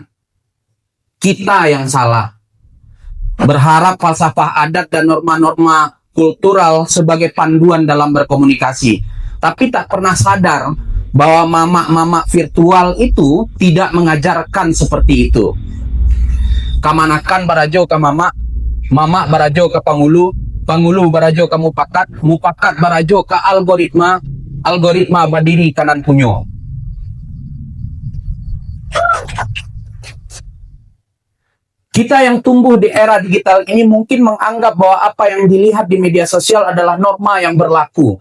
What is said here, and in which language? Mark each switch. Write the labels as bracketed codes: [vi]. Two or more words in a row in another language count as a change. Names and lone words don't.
[id] Kita yang salah. Berharap falsafah adat dan norma-norma kultural sebagai panduan dalam berkomunikasi. Tapi tak pernah sadar bahwa mamak-mamak virtual itu tidak mengajarkan seperti itu. [min] Kamanakan barajo ke mamak, mamak barajo ke pangulu, pangulu barajo ke mupakat, mupakat barajo ke algoritma, algoritma berdiri kanan punyo. [id] Kita yang tumbuh di era digital ini mungkin menganggap bahwa apa yang dilihat di media sosial adalah norma yang berlaku.